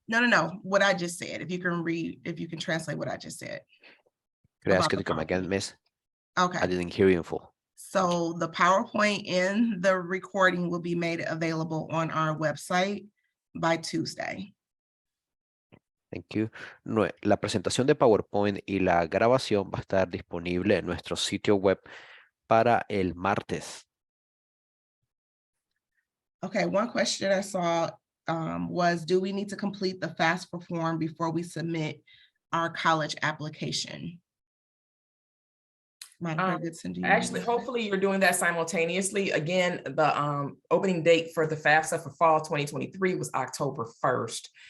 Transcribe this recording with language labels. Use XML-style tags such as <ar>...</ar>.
<en>No, what I just said. If you can read, if you can translate what I just said. Could I ask about you the to come again, PowerPoint. Miss? Okay. I didn't hear you in full. So the PowerPoint and the recording will be made available on our website by Tuesday. Thank you.</en> <es>La presentación de PowerPoint y la grabación va a estar disponible en nuestro sitio web para el martes.</es> <en>Okay, one question I saw was, do we need to complete the FAFSA form before we submit our college application? Monica Goodson, do you Actually, know? hopefully you're doing that simultaneously. Again, the opening date for the FAFSA for fall 2023 was October 1st.</en>